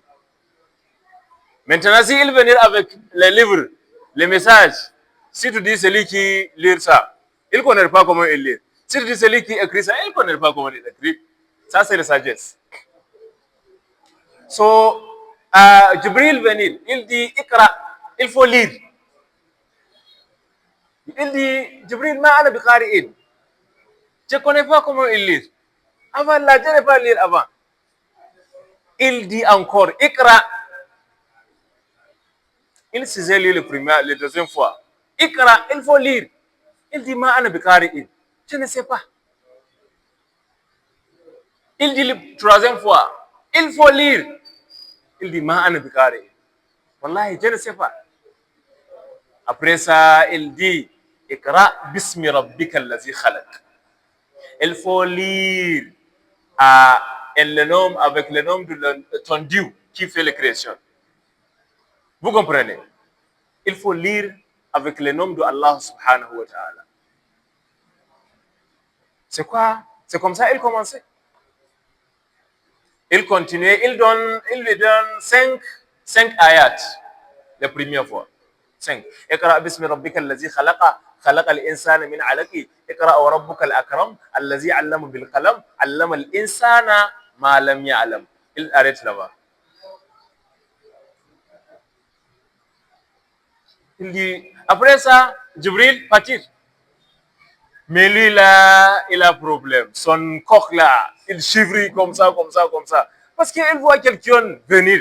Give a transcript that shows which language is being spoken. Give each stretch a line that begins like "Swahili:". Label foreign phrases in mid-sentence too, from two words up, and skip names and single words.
French: Maintenant, s'il venir avec les livres, les messages, si tu dis celui qui lit ça, il ne connaît pas comment il lit. Si tu dis celui qui écrit ça, il ne connaît pas comment il écrit. Ça, c'est la sagesse. So, Jibril venir, il dit Iqra, il faut lire. Il dit
Arabic: Jibril, ما أنا بقارئ.
French: Je ne connais pas comment il lit. Avant là, je ne pas lire avant. Il dit encore Iqra. Il s'est lu la deuxième fois. Iqra, il faut lire. Il dit
Arabic: ما أنا بقارئ.
French: Je ne sais pas. Il dit la troisième fois, il faut lire. Il dit
Arabic: ما أنا بقارئ. والله,
French: je ne sais pas. Après ça, il dit
Arabic: اقرأ باسم ربك الذي خلق.
French: Il faut lire avec le nom de ton Dieu qui fait la création. Vous comprenez? Il faut lire avec le nom de Allah
Arabic: subhanahu wa ta'ala.
French: C'est quoi? C'est comme ça il commençait. Il continuait, il lui donne 5 ayats la première fois. 5.
Arabic: اقرأ باسم ربك الذي خلق خلق الإنسان من علق اقرأ وربك الأكرم الذي علم بالقلم علم الإنسان ما لم يعلم.
French: Il arrête là-bas. Il dit, après ça, Jibril partit. Mais lui là, il a un problème. Son coq là, il chivre comme ça. Parce qu'il voit quelqu'un venir.